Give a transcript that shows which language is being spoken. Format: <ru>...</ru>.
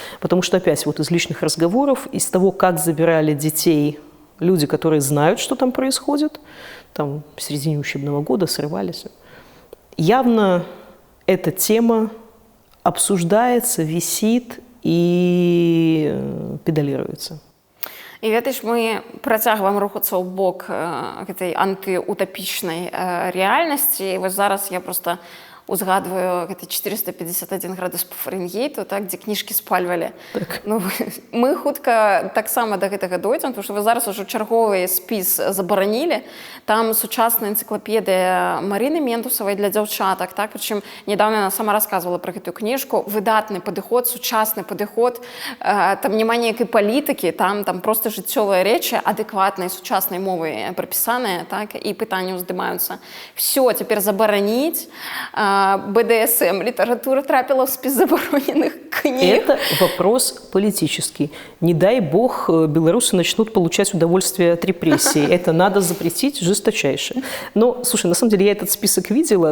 <ru>Потому что опять вот из личных разговоров, из того, как забирали детей люди, которые знают, что там происходит, там в середине учебного года срывались, явно эта тема обсуждается, висит и педалируется.</ru> <be>І ведаеш, мы працягваем рухацца ў бок гэтай антыутапічнай рэальнасці. І вось зараз я просто узгадваю гэты 451 градус по Фаренгейту, так, дзе кніжкі спальвалі. Так. Ну, мы хутка таксама да гэтага дойдзем, тому што вы зараз ужо чарговы спіс забаранілі. Там сучасная энцыклапедыя Марыны Ментусавай для дзяўчатак, так, прычым недавно яна сама расказвала пра гэтую кніжку. Выдатны падыход, сучасны падыход, там няма ніякай палітыкі, там просто жыццёвыя рэчы адэкватнай сучаснай мовай прапісаныя, так, і пытанні ўздымаюцца. Всё, цяпер забараніць.</be> <ru>БДСМ, литература трапила в список забороненных книг. Это вопрос политический. Не дай бог белорусы начнут получать удовольствие от репрессий. Это надо запретить жесточайше. Но, слушай, на самом деле я этот список видела.</ru>